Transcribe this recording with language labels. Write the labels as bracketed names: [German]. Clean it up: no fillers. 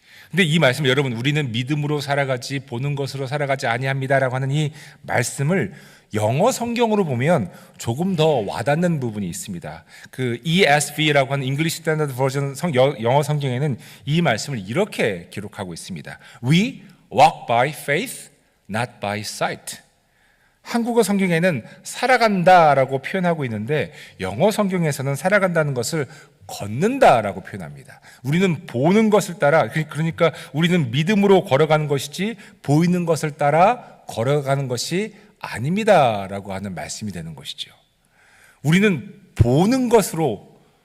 [Korean] 근데 이 말씀, 여러분, 우리는 믿음으로 살아가지 보는 것으로 살아가지 아니합니다라고 하는 이 말씀을 영어 성경으로 보면 조금 더 와닿는 부분이 있습니다. 그 ESV라고 하는 English Standard Version 영어 성경에는 이 말씀을 이렇게 기록하고 있습니다. [English] We walk by faith, not by sight. [Korean] 한국어 성경에는 살아간다라고 표현하고 있는데 영어 성경에서는 살아간다는 것을 걷는다라고 표현합니다. 우리는 보는 것을 따라, 그러니까 우리는 믿음으로 걸어가는 것이지 보이는 것을 따라 걸어가는 것이 아닙니다라고 하는 말씀이 되는 것이죠. 우리는 보는 것으로